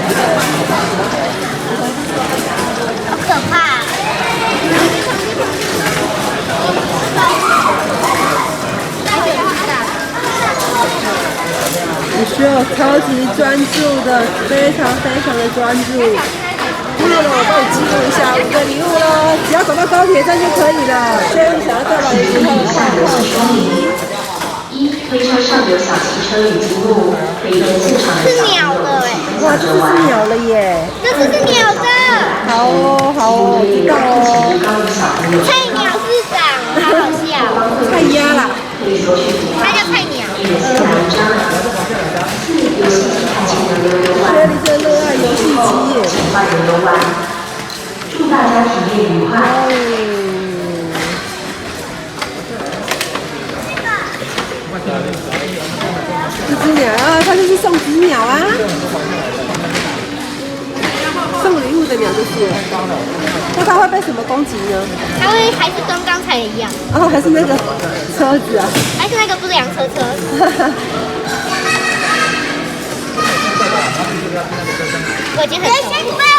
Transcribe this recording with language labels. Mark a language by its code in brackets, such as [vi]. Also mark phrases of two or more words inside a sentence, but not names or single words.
[zh] 好可怕！你需要超級專注的，非常的專注。那了，我幫你記錄一下5個禮物咯，只要找到高鐵站就可以了。所以你想要再來一次的推車上有小汽車與積木，可以跟現場的是鳥的哎！哇，這是鳥了耶！這是鳥的。好哦，好哦，我知道哦。菜鳥市長，好好笑。菜鴨啦。它叫菜鳥。學你真熱愛遊戲機耶！祝大家體驗愉快。這隻鳥啊，它就是送子鳥啊，送禮物的鳥就是了。那它會被什麼攻擊呢？它會還是跟剛才一樣。哦，還是那個車子啊？還是那個不良車。我已經很熟了。